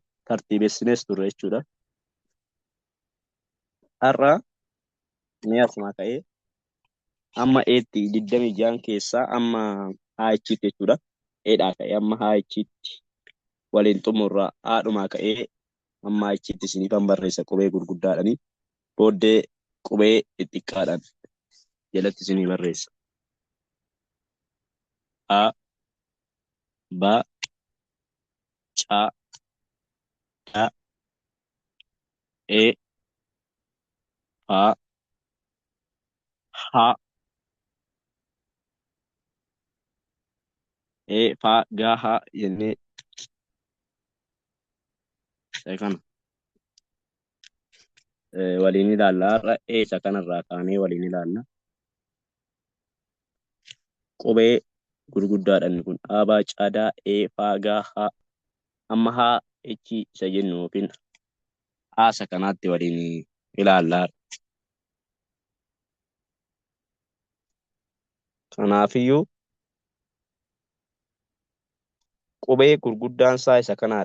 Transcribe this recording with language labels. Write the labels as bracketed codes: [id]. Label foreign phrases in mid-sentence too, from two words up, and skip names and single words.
[om] Tartiibessinees turre jechuudha. Har'a ni asuma ka'ee amma eetti 26 keessaa amma haayichiitti jechuudha. Eedhaa ka'ee amma haayichiitti waliin xumurraa haadhumaa ka'ee amma haayichiitti isiniifan barreessa qubee gurguddaadhani. Booddee qubee xixiqqaadhaan jalatti isinii barreessa. A, ba, ca, da, e, fa, ha, fa, ga, ha jennee isa kana waliin ilaalla. Har'a isa kanarraa kaanee waliin ilaalla. Qubee gurguddaadhaan kun A, cadaa, fa, ga, ha. Amma haa echi isa jennu yookiin haasa kanaatti waliin ilaallaa. Kanaafiyyuu qubee gurguddaan isaa isa kanaadha.